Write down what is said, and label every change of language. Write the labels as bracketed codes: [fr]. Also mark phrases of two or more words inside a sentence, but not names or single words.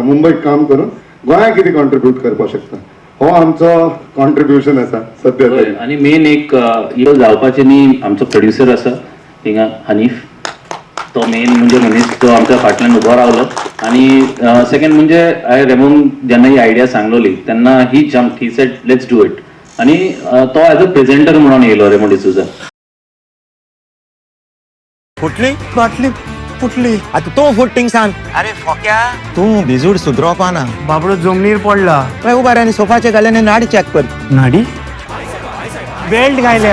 [kok] मुंबयक काम करून गोंयांत कितें कॉन्ट्रिब्यूट करपाक शकता, हो आमचो कॉन्ट्रिब्युशन आसा सद्या तरी. आणि मेन एक हिरो जावपाचे न्ही आमचो प्रोड्युसर आसा थिंगा हनीफ. तो मेन म्हणजे मनीस तो आमच्या फाटल्यान उबो रावलो. आणि सेकंड म्हणजे हांवें रेमोन जेन्ना ही आयडिया सांगलोली तेन्ना [en] he jumped, he said let's do it. [kok] आणि तो [en] as a presenter [kok] म्हणून येयलो रेमो डिसोजा. फुटली बाटली फुटली. आता तूं फुट्टींग सांग. अरे फोक्या तूं भिजूड सुदरोवपा ना. बाबडो जमनीर पडला. पळय उबार आनी सोफाचे घाल्याने नाडी चॅक कर. नाडी बेल्ट घायल्या.